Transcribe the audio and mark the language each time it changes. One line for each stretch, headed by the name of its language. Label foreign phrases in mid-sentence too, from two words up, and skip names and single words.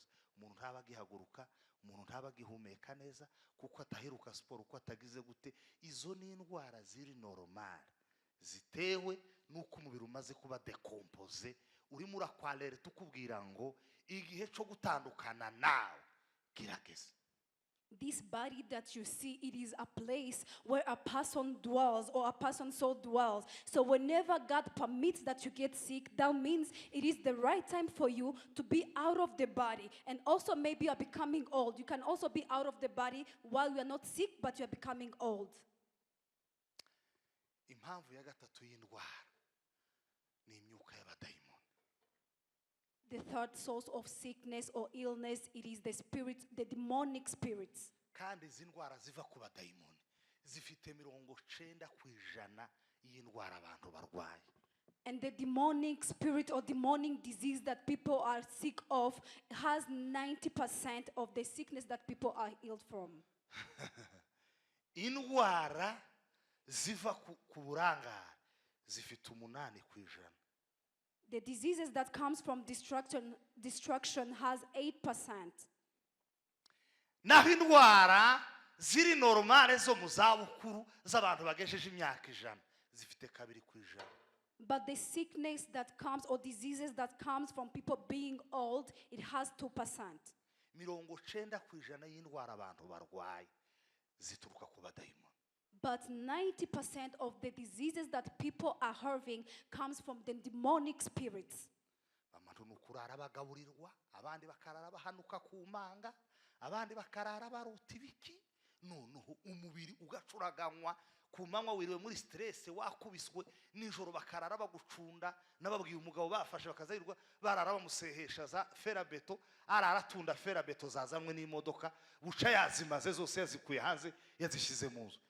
Kinyarwanda: Umuntu ntaba gihaguruka, umuntu ntaba gihumeka neza kuko ataheruka siporo, uko atagize gute. Izo ni indwara ziri normal zitewe nuko umubiri umaze kuba decompose. Urimo urakwalere tukubwira ngo igihe cyo gutandukana nawe kirageze.
English: This body that you see, it is a place where a person dwells or a person's soul dwells. So whenever God permits that you get sick, that means it is the right time for you to be out of the body. And also maybe you are becoming old. You can also be out of the body while you are not sick, but you are becoming old.
Kinyarwanda: Impamvu ya gatatu y'indwara ni imyuka y'abadayimoni.
English: The third source of sickness or illness, it is the spirit, the demonic spirits.
Kinyarwanda: Kandi izi ndwara ziva ku badayimoni zifite 90% y'indwara abantu barwaye.
English: And the demonic spirit or demonic disease that people are sick of has 90% of the sickness that people are healed from.
Kinyarwanda: Indwara ziva ku burangare zifite 8%.
English: The diseases that comes from destruction has 8%.
Kinyarwanda: Naho indwara ziri normale zo mu zabukuru z'abantu bagejeje imyaka 100 zifite 2%.
English: But the sickness that comes or diseases that comes from people being old, it has 2%.
Kinyarwanda: 90% y'indwara abantu barwaye zituruka ku badayimoni.
English: But 90% of the diseases that people are having comes from the demonic spirits.
Kinyarwanda: Abantu nukurara bagaburirwa, abandi bakarara bahanuka ku manga, abandi bakarara baruta ibiki. Noneho umubiri ugacuraganywa ku manywa wiriwe muri stress wakubiswe, nijoro bakarara bagucunda. Nababwiye umugabo bafashe bakazarirwa barara bamusehesha za ferabeto, araratunda ferabeto zazamwe n'imodoka, buca yazimaze zose yazikuye hanze yazishize mu nzu.